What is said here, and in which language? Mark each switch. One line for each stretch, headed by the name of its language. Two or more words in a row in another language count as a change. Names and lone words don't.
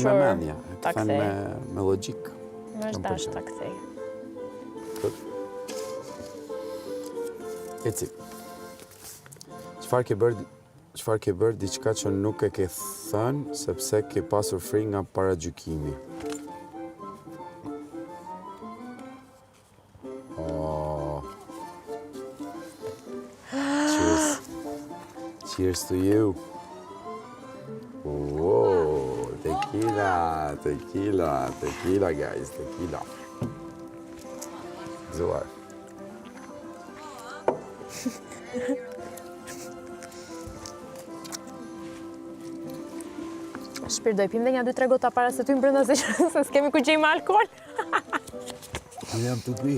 Albanian: me mendje, e kthen me logjik. Më është dashur ta kthej. Eci. Çfarë ke bërë diçka që nuk e ke thënë sepse ke pasur frikë nga paragjykimi?
English: Cheers to you. Whoa, tequila guys, tequila.
Albanian: Gëzuar. Shpirt, do i pim dhe një 2-3 gota para se ty më brenda se s'kemi ku gjejmë alkohol. Jam të pi.